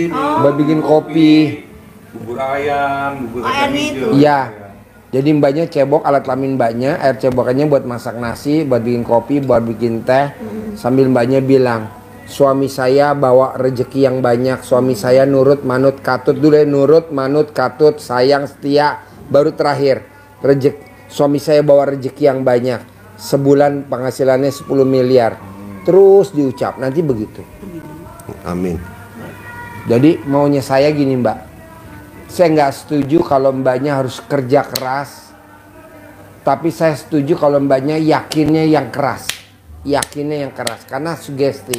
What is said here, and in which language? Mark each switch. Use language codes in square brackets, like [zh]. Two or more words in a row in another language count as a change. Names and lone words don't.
[id] buat bikin kopi. bubur ayam, bubur Ayam kacang itu. hijau. Iya. Jadi mbaknya cebok alat kelamin mbaknya, air cebokannya buat masak nasi, buat bikin kopi, buat bikin teh. Sambil mbaknya bilang, suami saya bawa rezeki yang banyak, suami saya nurut [jv] manut katut [id] dulu ya, nurut [jv] manut katut [id] sayang setia, baru terakhir suami saya bawa rezeki yang banyak, sebulan penghasilannya 10 miliar. Terus diucap nanti begitu. Amin. Jadi maunya saya gini mbak, saya nggak setuju kalau mbaknya harus kerja keras, tapi saya setuju kalau mbaknya yakinnya yang keras, karena sugesti.